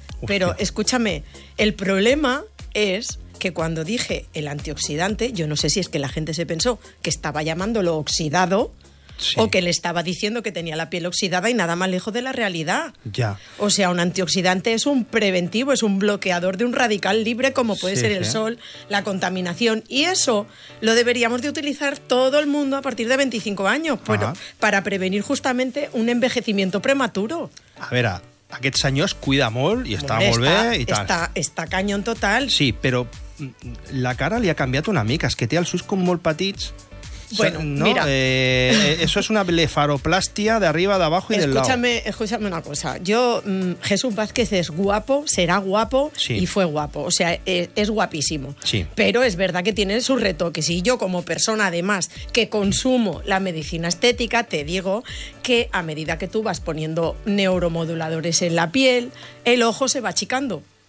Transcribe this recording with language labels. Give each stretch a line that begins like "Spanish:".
Spanish: Pero escúchame, el problema es que cuando dije el antioxidante, yo no sé si es que la gente se pensó que estaba llamándolo oxidado o que le estaba diciendo que tenía la piel oxidada y nada más lejos de la realidad. Ya. O sea, un antioxidante es un preventivo, es un bloqueador de un radical libre como puede ser el sol, la contaminación. Y eso lo deberíamos de utilizar todo el mundo a partir de 25 años para prevenir justamente un envejecimiento prematuro.
Catalan: A ver, aquest senyor es cuida molt i està molt bé i tal. Està
Spanish: cañón total.
Catalan: Sí, però la cara li ha canviat una mica. És que té els ulls com molt petits
Spanish: Bueno, ¿no? Mira. Eso es una blefaroplastia de arriba, de abajo y escúchame, del lado. Escúchame una cosa. Yo, Jesús Vázquez es guapo, será guapo sí. y fue guapo. O sea, es guapísimo. Sí. Pero es verdad que tiene sus retoques. Y yo, como persona, además, que consumo la medicina estética, te digo que a medida que tú vas poniendo neuromoduladores en la piel, el ojo se va achicando.